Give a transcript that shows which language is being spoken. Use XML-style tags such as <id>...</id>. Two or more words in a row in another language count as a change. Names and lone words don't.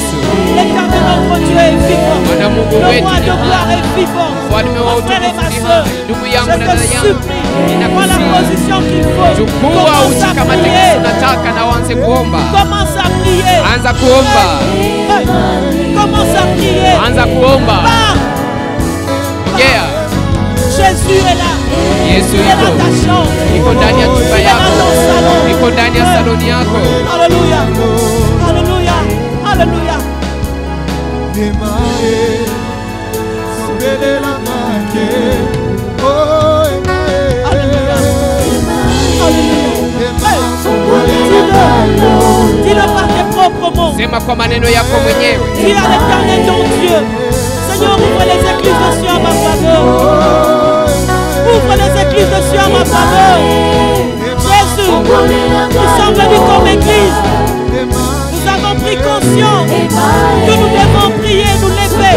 <fr>L'Éternel notre Dieu est vivant. Le roi de gloire est vivant. Mon frère et ma soeur, je te supplie, prends la position qu'il faut. Commence à prier. Commence à prier. Commence à prier.</fr> <sw>Anza kuomba.</sw> <fr>Parle. Jésus est là.</fr> <sw>Yesu</sw> <fr>il est dans ta chambre.</fr> <sw>Iko ndani ya chumba</sw> <fr>Il est dans</fr> <sw>yako.</sw> <fr>ton salon.</fr> <sw>Iko ndani ya saloni yako.</sw> <fr>Alléluia. Alléluia. Alléluia. Dis-le par tes propres mots.</fr> <sw>Sema kwa maneno yako mwenyewe.</sw> <fr>Dis à l'Éternel ton Dieu. Seigneur, ouvre les églises de Dieu à ma faveur. Ouvre les églises de Dieu à ma faveur. Jésus, nous sommes venus comme église. Nous avons pris conscience que nous devons prier, nous lever.</fr>